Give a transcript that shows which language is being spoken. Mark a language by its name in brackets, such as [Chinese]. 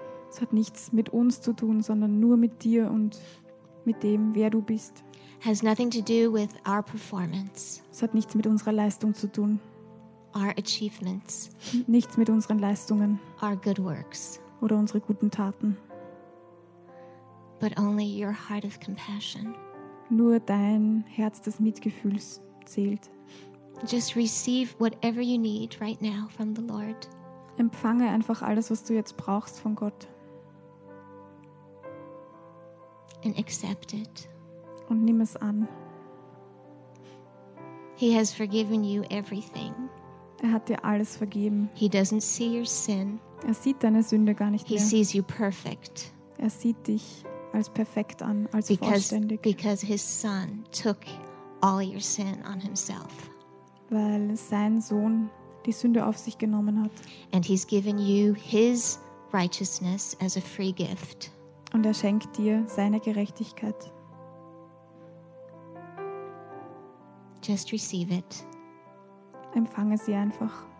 [German] Es hat nichts mit uns zu tun, sondern nur mit dir und mit dem, wer du bist. [English] Has nothing to do with our performance. [German] Es hat nichts mit unserer Leistung zu tun. [English] Our achievements. [German] Nichts mit unseren Leistungen. [English] Our good works. [German] Oder unsere guten Taten. [English] But only your heart of compassion. [German] Nur dein Herz des Mitgefühls zählt. [English] Just receive whatever you need right now from the Lord. [German] Empfange einfach alles, was du jetzt brauchst von Gott. [English] And accept it. [German] Und nimm es an. [English] He has forgiven you everything. [German] Er hat dir alles vergeben. [English] He doesn't see your sin. [German] Er sieht deine Sünde gar nicht [English] mehr. He sees you perfect. [German] Er sieht dich als perfekt an, als vollständig. [English] Because his son took all your sin on himself. [German] Weil sein Sohn die Sünde auf sich genommen hat. [English] And he's given you his righteousness as a free gift. [German] Und er schenkt dir seine Gerechtigkeit. [English] Just receive it. [German] Empfange sie einfach.